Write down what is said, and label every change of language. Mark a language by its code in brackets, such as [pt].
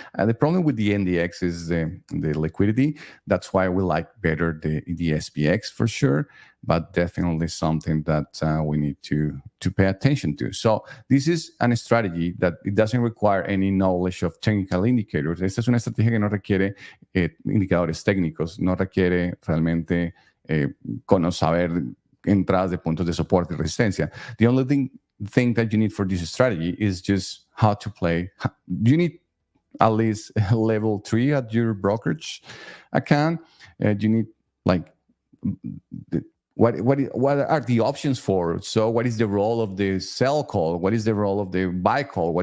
[en] The problem with the NDX is the liquidity. That's why we like better the SPX for sure, but definitely something that we need to pay attention to. So this is a strategy that it doesn't require any knowledge of technical indicators. [es] Esta es una estrategia que no requiere indicadores técnicos, no requiere realmente saber entradas de puntos de soporte y resistencia. [en] The only thing that you need for this strategy is just how to play. You need at least level 3 at your brokerage account. You need like what are the options for? So what is the role of the sell call? What is the role of the buy call?